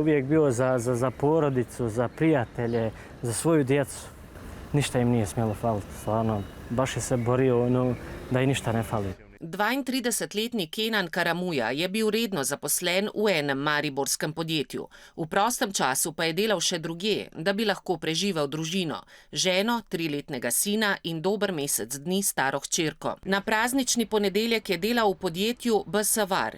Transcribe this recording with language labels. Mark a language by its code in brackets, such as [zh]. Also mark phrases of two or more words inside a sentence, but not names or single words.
[bs] uvijek bio za porodicu, za prijatelje, za svoju djecu. Ništa im nije smjelo faliti, stvarno. Baš je se borio da im ništa ne fali. [sl] 32-letni Kenan Karamuja je bil redno zaposlen v enem mariborskem podjetju. V prostem času pa je delal še drugje, da bi lahko preživel družino, ženo, 3-letnega sina in dober mesec dni staro hčerko. Na praznični ponedeljek je delal v podjetju BS-VAR.